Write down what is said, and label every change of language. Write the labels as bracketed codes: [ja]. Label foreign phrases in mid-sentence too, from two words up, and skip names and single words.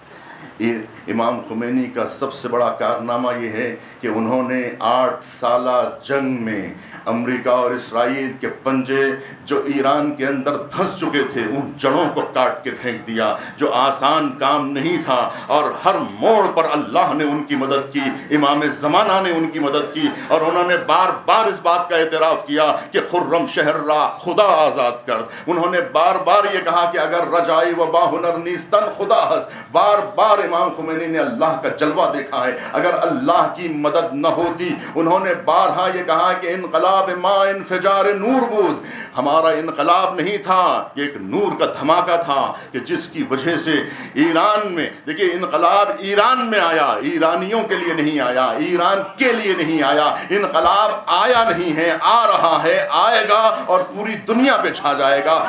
[ur] امام خمینی کا سب سے بڑا کارنامہ یہ ہے کہ انہوں نے 8 سالہ جنگ میں امریکہ اور اسرائیل کے پنجے جو ایران کے اندر دھس چکے تھے ان جڑوں کو کاٹ کے پھینک دیا، جو آسان کام نہیں تھا. اور ہر موڑ پر اللہ نے ان کی مدد کی، امام زمانہ نے ان کی مدد کی، اور انہوں نے بار بار اس بات کا اعتراف کیا کہ [fa] خرم شہر را خدا آزاد کر. [ur] انہوں نے بار بار یہ کہا کہ [fa] اگر رجائی و با ہنر نیستن خدا ہس. [ur] بار بار امام خمینی نے اللہ کا جلوہ دیکھا ہے. اگر اللہ کی مدد نہ ہوتی، انہوں نے بارہا یہ کہا کہ [fa] انقلاب ما انفجار نور بود، [ur] ہمارا انقلاب نہیں تھا، یہ ایک نور کا دھماکہ تھا کہ جس کی وجہ سے ایران میں، دیکھیے انقلاب ایران میں آیا، ایرانیوں کے لیے نہیں آیا، ایران کے لیے نہیں آیا. انقلاب آیا نہیں ہے، آ رہا ہے، آئے گا اور پوری دنیا پہ چھا جائے گا.